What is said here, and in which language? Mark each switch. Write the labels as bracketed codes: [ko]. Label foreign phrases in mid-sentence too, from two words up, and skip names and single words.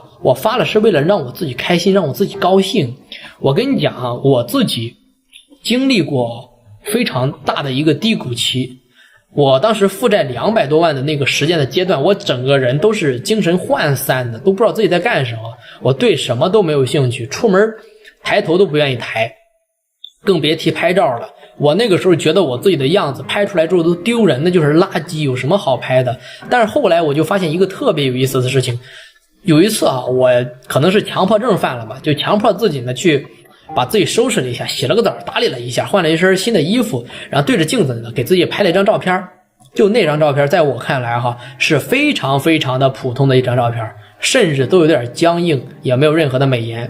[zh] 我發了是為了讓我自己開心，讓我自己高興。我跟你講啊，我自己經歷過非常大的一個低谷期，我當時負債200多萬的那個時間的階段，我整個人都是精神渙散的，都不知道自己在幹什麼，我對什麼都沒有興趣，出門抬頭都不願意抬，更別提拍照了。我那個時候覺得我自己的樣子拍出來之後都丟人，那就是垃圾，有什麼好拍的？但是後來我就發現一個特別有意思的事情，有一次啊，我可能是強迫症犯了吧，就強迫自己呢去把自己收拾了一下，洗了個澡，打理了一下，換了一身新的衣服，然后对着鏡子呢給自己拍了一張照片。就那張照片在我看來哈，是非常非常的普通的一張照片，甚至都有點僵硬，也沒有任何的美顏。